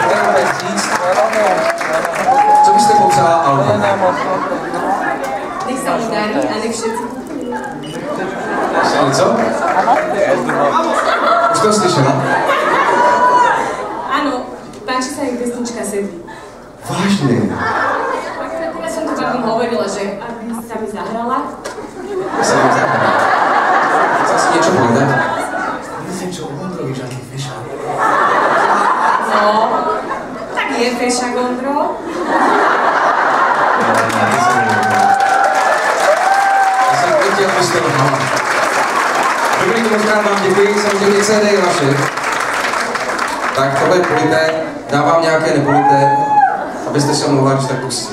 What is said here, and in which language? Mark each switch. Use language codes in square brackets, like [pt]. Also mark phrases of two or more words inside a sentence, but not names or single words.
[cs] teď říct? Co byste popsala Alba? [sk] Nech sa mu darí a nech všetci. [cs] Co? Už to slyšela? [sk] Áno, páči sa jej pesnička Sedí. Vážne? Ja som to takom hovorila, že aby sa mi zahrala. Ja sa vám zahrala. Chcel si niečo povedať? Myslím, čo o Ondrovi, že aký fešák. No, tak je fešák Ondro. [cs] Já jsem chtěl, abyste lhala. Dobrý, moc krát vám děkuji, samozřejmě CD je vaše. Tak tohle je polité, dávám nějaké nepolité, abyste se omlouvali, když tak pustit.